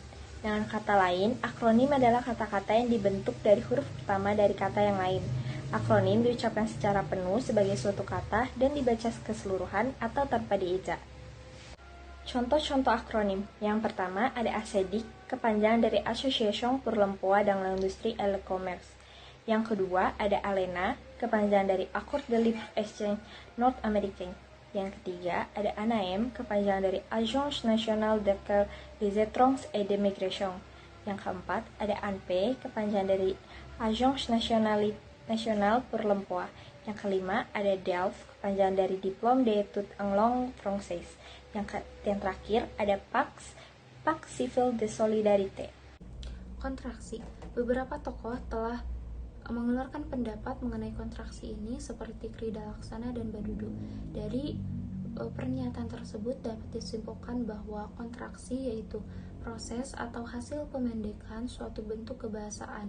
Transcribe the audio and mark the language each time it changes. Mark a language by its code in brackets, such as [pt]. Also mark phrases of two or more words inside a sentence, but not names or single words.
[id] Dengan kata lain, akronim adalah kata-kata yang dibentuk dari huruf pertama dari kata yang lain. Akronim diucapkan secara penuh sebagai suatu kata dan dibaca keseluruhan atau tanpa dieja. Contoh-contoh akronim. Yang pertama ada ASEDIC, kepanjangan dari Association pour l'Emploi dans l'Industrie et le Commerce. Yang kedua ada ALENA, kepanjangan dari Accord de Libre-Échange Nord-Américain. Yang ketiga ada ANAM, kepanjangan dari Agence Nationale d'accueil des étrangers et de migration. Yang keempat ada ANPE, kepanjangan dari Agence Nationale pour l'Emploi. Yang kelima ada DELF, kepanjangan dari Diplôme d'études en langue française. Yang terakhir ada PAX Civil de Solidarité. Kontraksi. Beberapa tokoh telah mengeluarkan pendapat mengenai kontraksi ini seperti Krida Laksana dan Badudu. Dari pernyataan tersebut dapat disimpulkan bahwa kontraksi yaitu proses atau hasil pemendekan suatu bentuk kebahasaan.